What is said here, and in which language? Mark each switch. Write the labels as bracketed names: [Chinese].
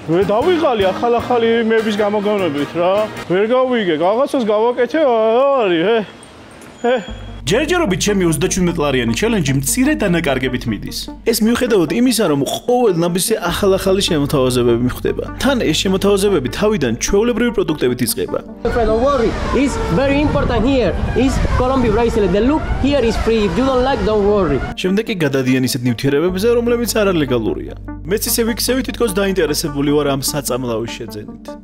[Georgian] ვერ დავიღალი ახალ-ახალი იმების გამოგონებით რა. ვერ გავიგე, რაღაცას გავაკეთე არის, ჯერჯერობით ჩემი 37 ჩელენჯი მცირე დანაკარგებით მიდის. ეს მიუხედავად იმისა, რომ ყოველ ნაბისზე ახალ-ახალი შემოთავაზებები მიხვდება. თან ეს შემოთავაზებები თავიდან ჩვეულებრივი პროდუქტებით იწყება. [English] Don't worry, it's very important here. It's Colombian bracelet. The look here is free. If you don't like, don't worry. [Georgian] შემდეგ კი გადადიან ისეთ ნივთიერებებზე, რომლებიც არალეგალურია. მეც ისე ვიქცევი თითქოს დაინტერესებული ვარ ამ საწამლავის შეძენით.